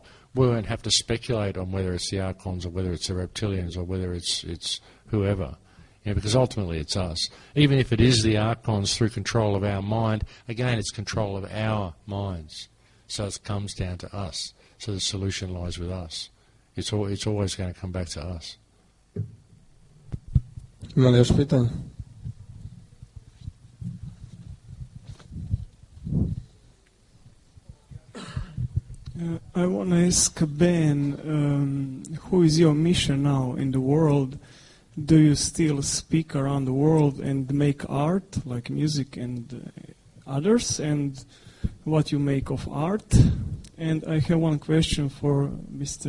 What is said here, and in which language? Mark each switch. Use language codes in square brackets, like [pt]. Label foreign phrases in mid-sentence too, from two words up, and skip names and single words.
[en] We won't have to speculate on whether it's the Archons or whether it's the Reptilians or whether it's whoever. Because ultimately it's us. Even if it is the Archons through control of our mind, again, it's control of our minds. So it comes down to us. So the solution lies with us. It's always going to come back to us. [hr] Ima li još pitanja? [en] I want to ask Ben, who is your mission now in the world? Do you still speak around the world and make art, like music and others, and what you make of art? And I have one question for Mr.